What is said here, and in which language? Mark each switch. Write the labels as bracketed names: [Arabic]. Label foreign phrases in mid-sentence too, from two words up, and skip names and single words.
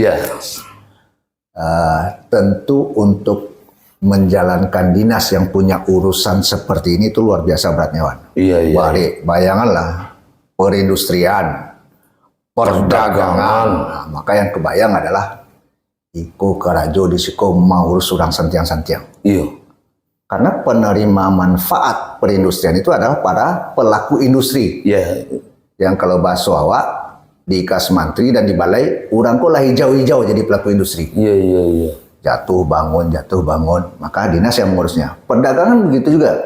[Indonesian] Yes. Tentu untuk menjalankan dinas yang punya urusan seperti ini itu luar biasa beratnya Wan. Iya. Bayanganlah perindustrian, perdagangan. Nah, maka yang kebayang adalah [Minangkabau] Iko Karajo disiko mau urus urang santiang-santiang. [Indonesian] Iya. Karena penerima manfaat perindustrian itu adalah para pelaku industri. Iya. Yang kalau bahasa awak di IKAS Mantri dan di balai, orang kok lah hijau-hijau jadi pelaku industri. Iya. Jatuh bangun. Maka dinas yang mengurusnya. Perdagangan begitu juga.